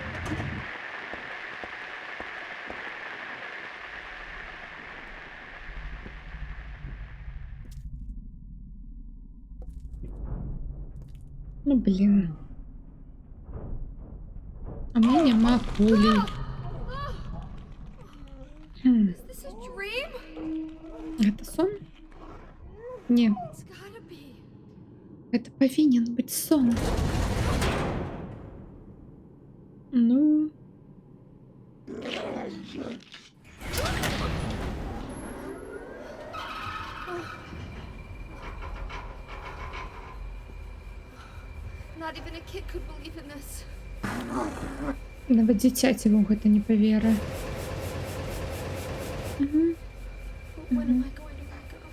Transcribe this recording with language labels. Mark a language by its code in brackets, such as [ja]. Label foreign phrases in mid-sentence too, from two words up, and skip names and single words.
[be] Ну, блін. А ў мяне няма кулі. [en] Is this a dream? [be] Гэта сон? Не, [en] It's gotta be. [be] гэта павінен быць сон. Ну, [en] Not even a kid could believe in this. [be] нават дзіцяці ў гэта не паверы. [en] But when am I going to wake up?